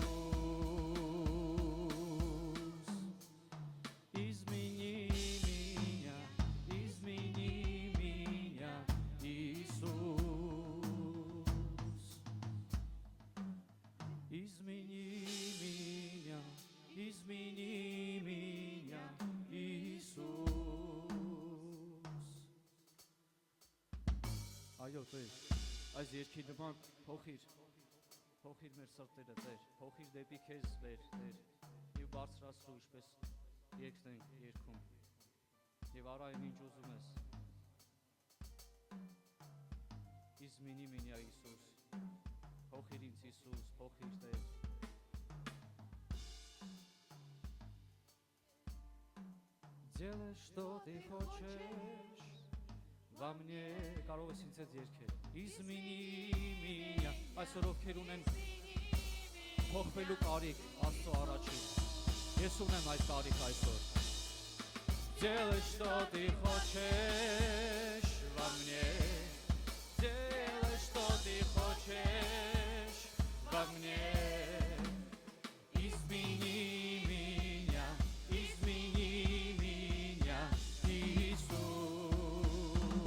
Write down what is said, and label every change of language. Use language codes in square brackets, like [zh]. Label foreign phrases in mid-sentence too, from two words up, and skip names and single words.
[ru] Измени меня, Иисус. Измени меня, Иисус. [hy] Այո, Տեր, այս երգի նման փոխիր մեր սրտերը, Տեր, փոխիր դեպի քեզ վեր, Տեր, եւ բարձրացրու, ինչպես երգն ենք երգում, եւ արա այն ինչ ուզում ես։ [ru] Измени меня, Иисус, [hy] փոխիր ինձ, Իիսուս, փոխիր, Տեր։ [ru] Делай, что ты хочешь во мне, [hy] կարող ես ինձ հետ երգել։ [ru] Измени меня, [hy] այսօր ովքեր ունեն փոխվելու կարիք Աստծո առաջին, ես ունեմ այդ կարիք այսօր։ [ru] Делай, что ты хочешь во мне, делай, что ты хочешь во мне. Измени меня, Иисус.